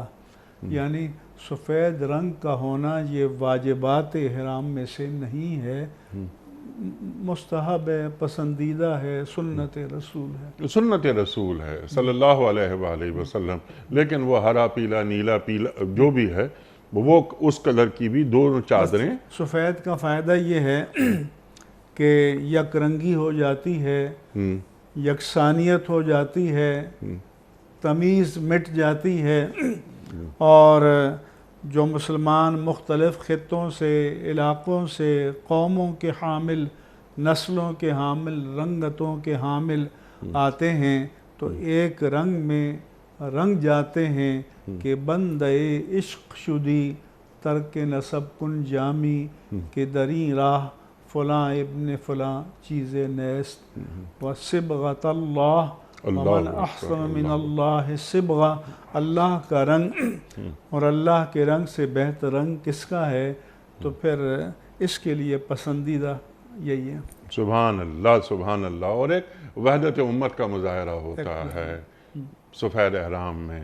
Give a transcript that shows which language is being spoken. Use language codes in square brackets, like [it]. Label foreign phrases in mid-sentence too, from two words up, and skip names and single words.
[ur] یعنی سفید رنگ کا ہونا یہ واجبات احرام میں سے نہیں ہے، مستحب ہے، پسندیدہ ہے، سنت رسول ہے، سنت رسول ہے [ar] صلی اللہ علیہ وآلہ وسلم۔ [ur] لیکن وہ ہرا پیلا، نیلا پیلا جو بھی ہے، وہ اس کلر کی بھی دونوں چادریں۔ سفید کا فائدہ یہ ہے کہ یک رنگی ہو جاتی ہے، یکسانیت ہو جاتی ہے، تمیز مٹ جاتی ہے، اور جو مسلمان مختلف خطوں سے، علاقوں سے، قوموں کے حامل، نسلوں کے حامل، رنگتوں کے حامل آتے ہیں تو ایک رنگ میں رنگ جاتے ہیں کہ [fa] بندے عشق شدی ترک نسب کن جامی، کہ دری راہ فلاں ابن فلاں چیز نیست، [ar] وصبغۃ اللہ ومن احسن من اللہ صبغہ، [ur] اللہ کا رنگ اور اللہ کے رنگ سے بہتر رنگ کس کا ہے؟ تو پھر اس کے لیے پسندیدہ یہی ہے۔ [ar] سبحان اللہ، سبحان اللہ۔ [ur] اور ایک وحدت امت کا مظاہرہ ہوتا ہے سفید احرام میں۔